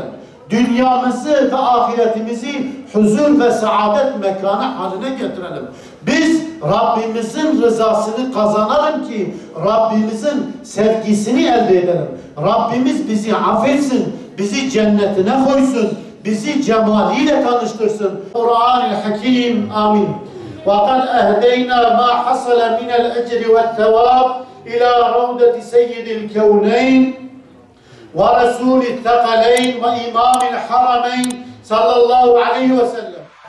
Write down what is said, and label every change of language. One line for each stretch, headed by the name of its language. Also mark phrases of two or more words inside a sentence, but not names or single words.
Turkish: Dünyamızı ve ahiretimizi huzur ve saadet mekanı haline getirelim. Biz Rabbimizin rızasını kazanalım ki Rabbimizin sevgisini elde edelim. Rabbimiz bizi affetsin, bizi cennetine koysun, bizi cemaliyle tanıştırsın. Kur'an-ı Hakim. Amin.
Arabic: وَقَدْ أَهْدَيْنَا مَا حَصَلَ مِنَ الْأَجْرِ وَالثَّوَابِ إِلَى رَوْدَةِ سَيِّدِ الْكَوْنَيْنِ وَرَسُولِ الثَّقَلَيْنِ وَإِمَامِ الْحَرَمَيْنِ صلى الله عليه وسلم.